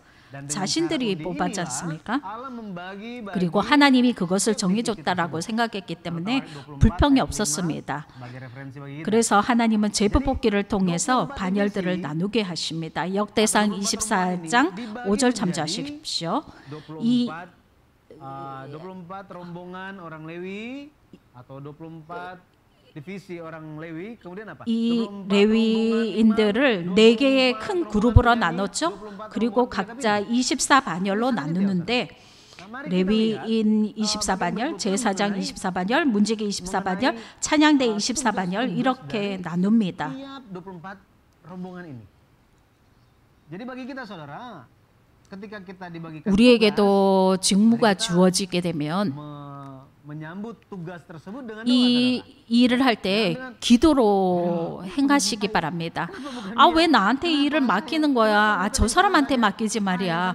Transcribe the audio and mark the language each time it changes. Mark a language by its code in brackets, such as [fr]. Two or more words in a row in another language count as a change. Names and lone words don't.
[ko] 자신들이 뽑았지 않습니까? 그리고 하나님이 그것을 정해줬다라고 생각했기 때문에 불평이 없었습니다. 그래서 하나님은 제비 뽑기를 통해서 반열들을 나누게 하십니다. 역대상 24장 5절 참조하십시오. [id] 24 rombongan orang Lewi atau 24 divisi orang Lewi, kemudian apa? [ko] 이 레위인들을 4개의 큰 그룹으로 나눴죠. 그리고 각자 24반열로 나누는데 레위인 24반열, 제사장 24반열, 문지기 24반열, 찬양대 24반열 이렇게 나눕니다. [id] Jadi bagi kita saudara, [ko] 우리에게도 직무가 주어지게 되면 이 일을 할 때 기도로 행하시기 바랍니다. 왜 나한테 일을 맡기는 거야? 저 사람한테 맡기지 말이야.